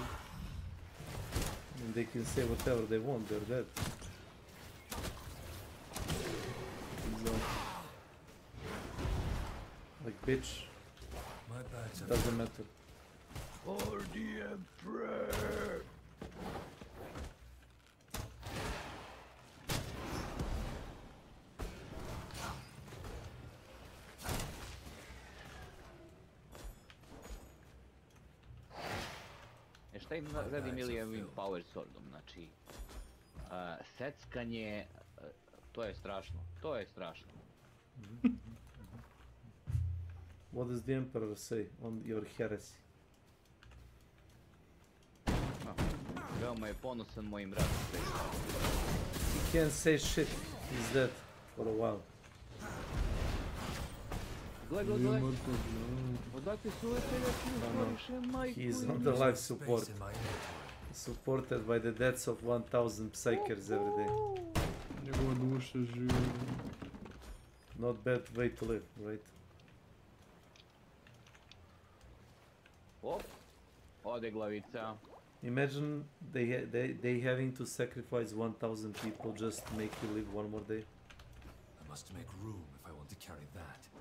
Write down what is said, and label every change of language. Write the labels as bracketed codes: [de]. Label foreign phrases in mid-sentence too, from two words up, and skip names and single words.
[en] I mean, they can say whatever they want, they're dead. Exactly. Like, bitch, My bags are doesn't matter. for the Emperor. [bs] Šta im radim ili ovim [en] power swordom, [bs] znači... seckanje... to je strašno, to je strašno. [en] What does the Emperor say on your heresy? [bs] Veoma je ponosan mojim radom. [en] He can't say shit, he's dead for a while. [bs] Gle. Odakle su ove teljačine stvoriše, majku? [en] He's on the life support. Supported by the deaths of 1000 psychers every day. [bs] Njegova duša živi. [en] Not bad way to live, right? [bs] Op, ode glavica. [en] Imagine they having to sacrifice 1000 people just to make you live one more day. I must make room if I want to carry that.